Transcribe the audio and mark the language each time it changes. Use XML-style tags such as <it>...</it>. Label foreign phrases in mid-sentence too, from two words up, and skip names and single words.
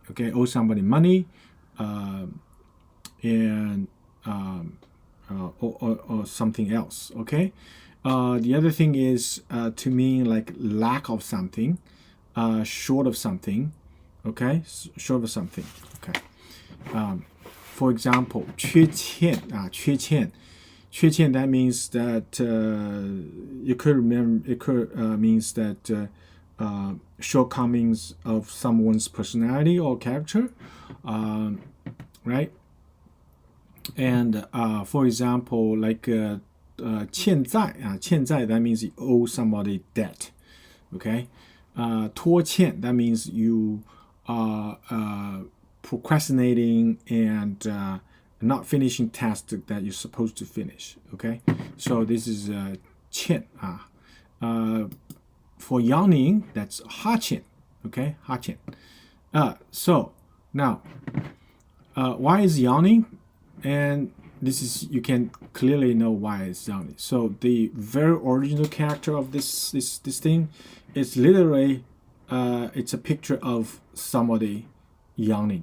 <en>Okay, owe somebody money, and or something else. Okay, the other thing is to mean like lack of something, short of something. Okay, short of something. Okay, for example,</en> <zh>缺欠, 缺欠. 缺欠,</zh> <en>that means that you could remember. It could means that shortcomings of someone's personality or character, right? And for example, like</en> <zh>欠债, 欠债,</zh> <en>that means you owe somebody debt.</en> <zh>Okay, 拖欠,</zh> <en>that means you procrastinating and not finishing tasks that you're supposed to finish. Okay, so this is 欠 for yawning, that's 哈欠.</en> <zh>Okay, 哈欠.</zh> <en>So now, why is yawning? And this is, you can clearly know why it's yawning. So the very original character of this thing is literally it's a picture of somebody yawning.</en>